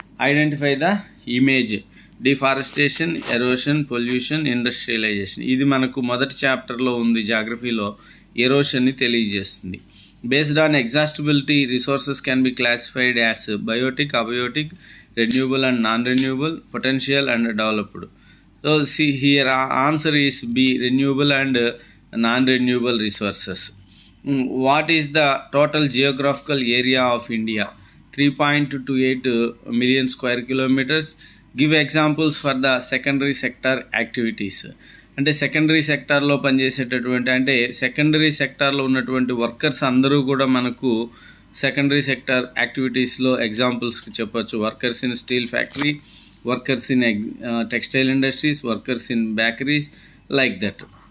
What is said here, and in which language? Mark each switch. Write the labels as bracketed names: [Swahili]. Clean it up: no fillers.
[English] Identify the image, deforestation, erosion, pollution, industrialization. [Telugu] ఇది మనకు మొదటి చాప్టర్లో ఉంది. జాగ్రఫీలో ఎరోషన్ని తెలియజేస్తుంది. [English] Based on exhaustibility resources can be classified as biotic, abiotic, renewable and non-renewable, potential and developed. So see here answer is B, renewable and non-renewable resources. What is the total geographical area of India? 3.28 million square kilometers. Give examples for the secondary sector activities. [Telugu] అంటే secondary సెక్టార్లో పనిచేసేటటువంటి, అంటే secondary సెక్టార్లో ఉన్నటువంటి workers అందరూ కూడా మనకు secondary sector యాక్టివిటీస్లో ఎగ్జాంపుల్స్కి చెప్పొచ్చు. [English] Workers in steel factory, workers in textile industries, workers in bakeries, like that.